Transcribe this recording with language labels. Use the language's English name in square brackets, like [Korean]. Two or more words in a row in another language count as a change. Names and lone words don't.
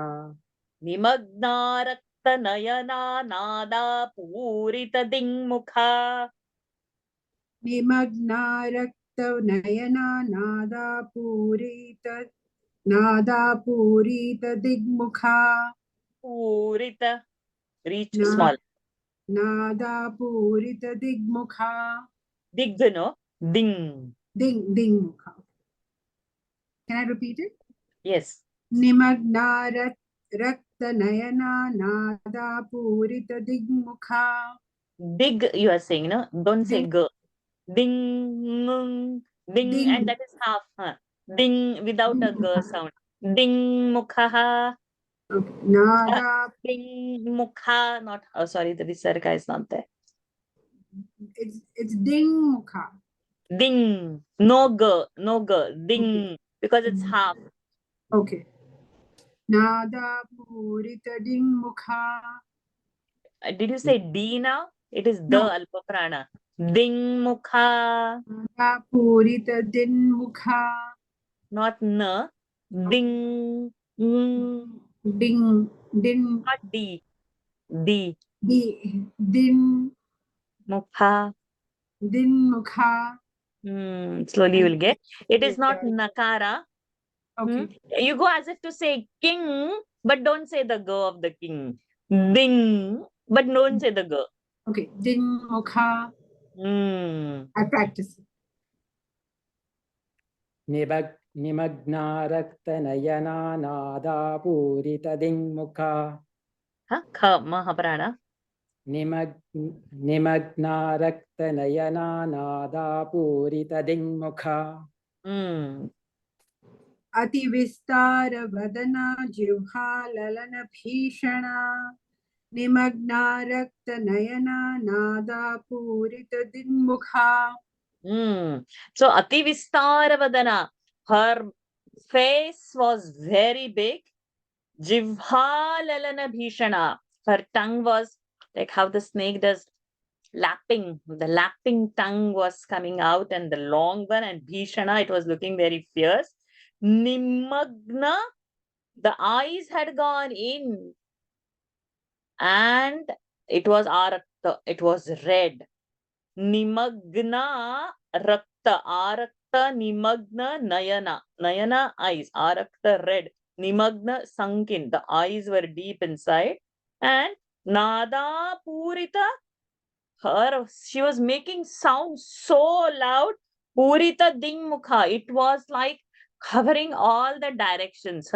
[Sanskrit] निमग्ना रक्तनयना नादा पूरितदिङ्मुखा. निमग्ना रक्तनयना नादापूरित दिग्मुखा. [English] पूरित reach small. [Sanskrit] नादापूरित दिग्मुखा. [English] Dig no ding. [Sanskrit] दिग्मुखा. [English] Can I repeat it? Yes. [Sanskrit] निमग्ना रक्तनयना नादापूरित दिग्मुखा. [English] Dig, you are saying, no? Don't say g. Ding, ding, and that is half. Huh? Ding without a g sound. [Sanskrit] दिङ् मुखा. [English] Okay. Nada. [Sanskrit] दिङ् मुखा. [English] Not. Oh, sorry, the visarga is not there. It's [Sanskrit] दिङ् मुखा. [English] Ding. No g. No g. Ding. Okay. Because it's half. [Sanskrit] Okay. नादा पूरित दिङ् मुखा. [English] Did you say D now? It is the [Sanskrit] अल्प प्राण. दिङ् मुखा. नादा पूरित दिङ् मुखा. [English] Not na. Ding. Ding. Not D. D. Din. Mukha. [Sanskrit] दिङ् मुखा. [English] Slowly you will get. It is not nakara. Okay. You go as if to say king, but don't say the go of the king. Ding, but don't say the go. [Sanskrit] Okay. दिङ् मुखा. [English] I practice. [Sanskrit] निमग्ना रक्तनयना नादापूरितदिङ्मुखा. ख महाप्राण. निमग्ना रक्तनयना नादापूरितदिङ्मुखा. अतिविस्तार वदना जिह्वाललन भीषणा. निमग्ना रक्तनयना नादापूरित दिग्मुखा. So अति विस्तार वदना, [English] her face was very big. [Sanskrit] जिह्वा ललन भीषणा, [English] her tongue was like how the snake does lapping. The lapping tongue was coming out, and the long one, and Bhishana, it was looking very fierce. Nimagna, the eyes had gone in, and it was arakta, it was red. [Sanskrit] निमग्ना रक्त, आरक्त निमग्ना नयना. [English] Nayana eyes, arakta red. Nimagna sunken, the eyes were deep inside. And [Sanskrit] नादा पूरित, [English] she was making sound so loud. [Sanskrit] पूरित दिङ्मुखा, [English] it was like covering all the directions.